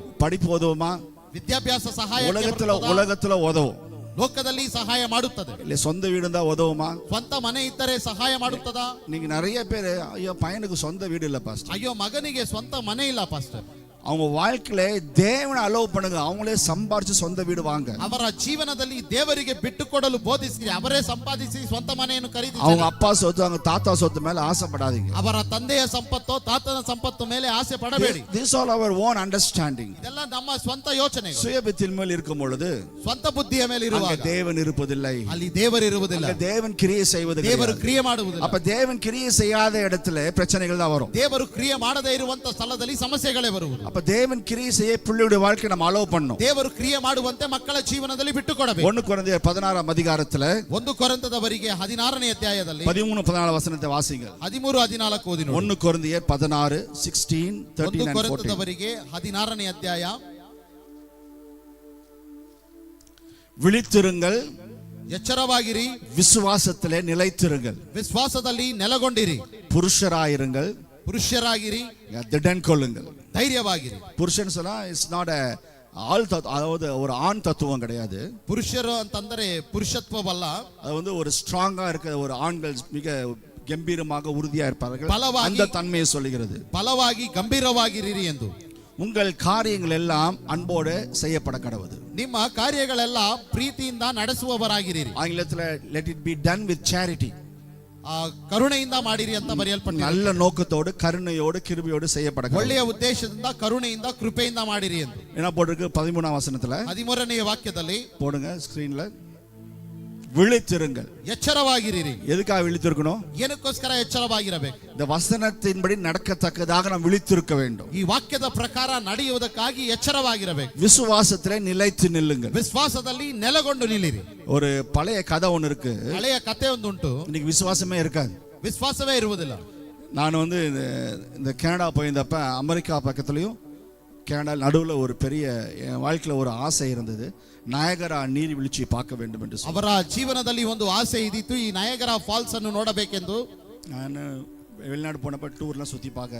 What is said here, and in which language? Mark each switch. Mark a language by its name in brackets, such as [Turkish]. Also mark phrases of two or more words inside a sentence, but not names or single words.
[Tamil] படிப்பு உதவுமா? [Kannada] ವಿದ್ಯಾಭ್ಯಾಸ ಸಹಾಯ [Tamil] உலகத்துல உதவும். [Kannada] ಲೋಕದಲ್ಲಿ ಸಹಾಯ ಮಾಡುತ್ತದೆ. [Tamil] இல்ல சொந்த வீடு இருந்தா உதவுமா? [Kannada] ಸ್ವಂತ ಮನೆ ಇದ್ದರೆ ಸಹಾಯ ಮಾಡುತ್ತದಾ? [Tamil] நீங்க நிறைய பேர் ஐயோ பையனுக்கு சொந்த வீடு இல்ல பாஸ்டர், [Kannada] ಅಯ್ಯೋ ಮಗನಿಗೆ ಸ್ವಂತ ಮನೆ ಇಲ್ಲ ಪಾಸ್ಟರ್. [Tamil] அவங்க வாழ்க்கையில தேவனை அலோவ் பண்ணுங்க, அவங்களே சம்பாரிச்சு சொந்த வீடு வாங்க. [Kannada] ಅವರ ಜೀವನದಲ್ಲಿ ದೇವರಿಗೆ ಬಿಟ್ಟುಕೊಡಲು ಬೋಧಿಸಿ ಅವರೇ ಸಂಪಾದಿಸಿ ಸ್ವಂತ ಮನೆಯನ್ನು ಖರೀದಿಸಿ. [Tamil] அவங்க அப்பா சொத்து, அவங்க தாத்தா சொத்து மேல ஆசைப்படாதீங்க. [Kannada] ಅವರ ತಂದೆಯ ಸಂಪತ್ತೋ ತಾತನ ಸಂಪತ್ತು ಮೇಲೆ ಆಸೆ ಪಡಬೇಡಿ. [English] This all our own understanding. [Kannada] ಇದೆಲ್ಲ ನಮ್ಮ ಸ್ವಂತ ಯೋಚನೆ. [Tamil] சுயபுத்தியின் மேல் இருக்கும் பொழுது [Kannada] ಸ್ವಂತ ಬುದ್ಧಿಯ ಮೇಲೆ ಇರುವಾಗ [Tamil] தேவன் இருப்பதில்லை. [Kannada] ಅಲ್ಲಿ ದೇವರಿರುವುದಿಲ್ಲ. [Tamil] தேவன் கிரியை செய்வது [Kannada] ದೇವರು [Tamil] கிடையாது. [Kannada] ಕ್ರಿಯೆ ಮಾಡುವುದಿಲ್ಲ. [Tamil] அப்ப தேவன் கிரியை செய்யாத இடத்துல பிரச்சனைகள் தான் வரும். [Kannada] ದೇವರು ಕ್ರಿಯೆ ಮಾಡದೇ ಇರುವಂತ ಸ್ಥಳದಲ್ಲಿ ಸಮಸ್ಯೆಗಳೇ ಬರುವುದು. [Tamil] அப்ப தேவன் கிரியை செய்ய பிள்ளையுடைய வாழ்க்கை நம்ம அலோவ் பண்ணணும். [Kannada] ದೇವರು ಕ್ರಿಯೆ ಮಾಡುವಂತೆ ಮಕ್ಕಳ ಜೀವನದಲ್ಲಿ ಬಿಟ್ಟುಕೊಡಬೇಕು. [Tamil] 1 கொரிந்தியர் 16 அதிகாரத்துல [Kannada] 1 ಕೊರಿಂಥದವರಿಗೆ 16ನೇ ಅಧ್ಯಾಯದಲ್ಲಿ [Tamil] 13-14 வசனத்தை வாசிங்க. [Kannada] 13-14 ಓದಿ ನೋಡಿ. [Tamil] 1 கொரிந்தியர் 16 16 13 1 [English] and 14. [Kannada] ಕೊರಿಂಥದವರಿಗೆ 16ನೇ ಅಧ್ಯಾಯ. [Tamil] விழித்திருங்கள், [Kannada] ಎಚ್ಚರವಾಗಿರಿ, [Tamil] விசுவாசத்திலே நிலைத்திருங்கள், [Kannada] ವಿಶ್ವಾಸದಲ್ಲಿ ನೆಲೆಗೊಂಡಿರಿ, [Tamil] புருஷராயிருங்கள், [Kannada] ಪುರುಷರಾಗಿರಿ, [Tamil] திடன் கொள்ளுங்கள். [Kannada] ಧೈರ್ಯವಾಗಿರಿ. [Tamil] புருஷன் சொன்னா [English] it's not [Tamil] ஆள் தத்துவம், அதாவது ஒரு ஆண் தத்துவம் கிடையாது. [Kannada] ಪುರುಷರು ಅಂತಂದರೆ ಪುರುಷತ್ವವಲ್ಲ. [Tamil] அது வந்து ஒரு ஸ்ட்ராங்கா இருக்கிற ஒரு ஆண்கள் மிக கம்பீரமாக உறுதியா இருப்பார்கள், பலவாகி- அந்த தன்மையை சொல்லுகிறது. [Kannada] ಬಲವಾಗಿ ಗಂಭೀರವಾಗಿರಿ ಎಂದು. [Tamil] உங்கள் காரியங்கள் எல்லாம் அன்போடு செய்யப்பட கடவுது. [Kannada] ನಿಮ್ಮ ಕಾರ್ಯಗಳೆಲ್ಲ ಪ್ರೀತಿಯಿಂದ ನಡೆಸುವವರಾಗಿರಿ. [Tamil] ஆங்கிலத்துல [English] let it be done with charity. [Kannada] ಕರುಣೆಯಿಂದ ಮಾಡಿರಿ ಅಂತ ಬರೆಯಲ್ಪಟ್ಟಿದೆ. [Tamil] நல்ல நோக்கத்தோடு, கருணையோடு, கிருபையோடு செய்யப்பட கடவுது. [Kannada] ಒಳ್ಳೆಯ ಉದ್ದೇಶದಿಂದ, ಕರುಣೆಯಿಂದ, ಕೃಪೆಯಿಂದ ಮಾಡಿರಿ ಎಂದು. [Tamil] என்ன போட்டிருக்கு? 13ஆம் வசனத்துல [Kannada] 13ನೇ ವಾಕ್ಯದಲ್ಲಿ [Tamil] போடுங்க ஸ்கிரீன்ல. விழித்திருங்கள். [Kannada] ಎಚ್ಚರವಾಗಿರಿ. [Tamil] எதுக்காக விழித்திருக்கணும்? [Kannada] ಏನಕ್ಕೋಸ್ಕರ ಎಚ್ಚರವಾಗಿರಬೇಕು? [Tamil] இந்த வசனத்தின்படி நடக்கத்தக்கதாக நாம் விழித்திருக்க வேண்டும். [Kannada] ಈ ವಾಕ್ಯದ ಪ್ರಕಾರ ನಡೆಯುವುದಕ್ಕಾಗಿ ಎಚ್ಚರವಾಗಿರಬೇಕು. [Tamil] விசுவாசத்திலே நிலைத்து நில்லுங்கள். [Kannada] ವಿಶ್ವಾಸದಲ್ಲಿ ನೆಲೆಗೊಂಡು ನಿಲ್ಲಿರಿ. [Tamil] ஒரு பழைய கதை ஒன்று இருக்கு. [Kannada] ಹಳೆಯ ಕಥೆ ಒಂದುಂಟು. [Tamil] இன்னைக்கு விசுவாசமே இருக்காது. [Kannada] ವಿಶ್ವಾಸವೇ ಇರುವುದಿಲ್ಲ. [Tamil] நான் வந்து இந்த கனடா போயிருந்தப்ப அமெரிக்கா பக்கத்துலேயும் கனடா நடுவில் ஒரு பெரிய என் வாழ்க்கையில் ஒரு ஆசை இருந்தது, ನಯಗರಾ ನೀರ್ವೀழ்ಚಿ பார்க்க வேண்டும் என்று [Kannada] ಅವರ ಜೀವನದಲ್ಲಿ ಒಂದು ಆಸೆ ಇದ್ದಿತ್ತು, ಈ ನಯಗರಾ ಫಾಲ್ಸ್ ಅನ್ನು ನೋಡಬೇಕೆಂದು. [Tamil] ನಾನು வெளிநாடு போனப்ப ಟೂರ್லாம் ಸುತ್ತಿ பார்க்க